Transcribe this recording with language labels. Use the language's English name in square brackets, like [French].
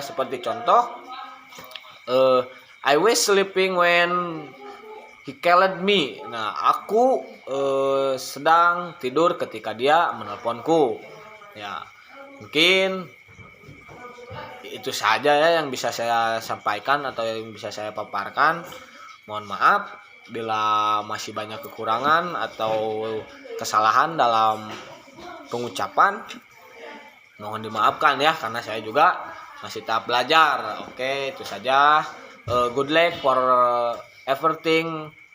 [Indonesian] Seperti contoh [English] I was sleeping when he called me. [Indonesian] Nah, aku sedang tidur ketika dia menelponku. Ya, mungkin itu saja ya yang bisa saya sampaikan atau yang bisa saya paparkan. Mohon maaf bila masih banyak kekurangan atau kesalahan dalam pengucapan. Mohon dimaafkan ya, karena saya juga masih tahap belajar. Oke, itu saja. [English] Good luck for everything.